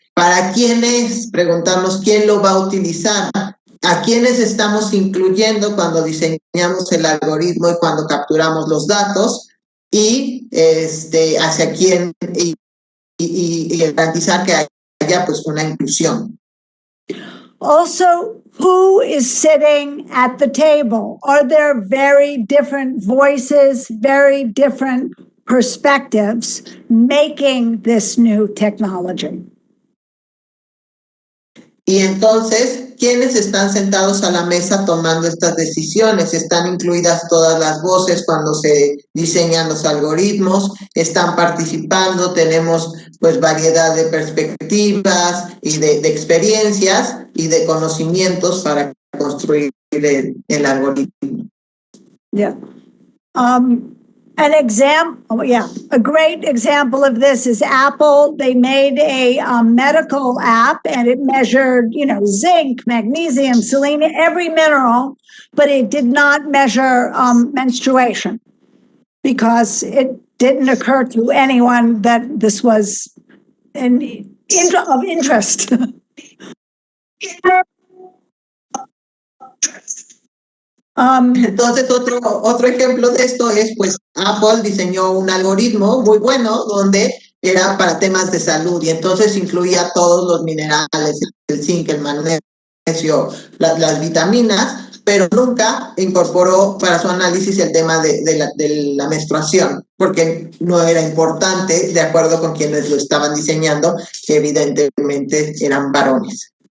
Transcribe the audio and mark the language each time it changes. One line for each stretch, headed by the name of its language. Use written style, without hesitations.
Spanish: ¿Para quiénes? Preguntamos quién lo va a utilizar, a quiénes estamos incluyendo cuando diseñamos el algoritmo y cuando capturamos los datos y hacia quién y garantizar que haya pues una inclusión.
English: Also, who is sitting at the table? Are there very different voices, very different perspectives making this new technology?
Spanish: Y entonces, ¿quiénes están sentados a la mesa tomando estas decisiones? ¿Están incluidas todas las voces cuando se diseñan los algoritmos? ¿Están participando? Tenemos pues variedad de perspectivas y de experiencias y de conocimientos para construir el algoritmo.
English: Yeah. A great example of this is Apple. They made a medical app and it measured, zinc, magnesium, selenium, every mineral, but it did not measure menstruation because it didn't occur to anyone that this was of interest.
Spanish: Entonces, otro ejemplo de esto es, pues, Apple diseñó un algoritmo muy bueno donde era para temas de salud y entonces incluía todos los minerales, el zinc, el magnesio, las vitaminas, pero nunca incorporó para su análisis el tema de la menstruación, porque no era importante, de acuerdo con quienes lo estaban diseñando, que evidentemente eran varones.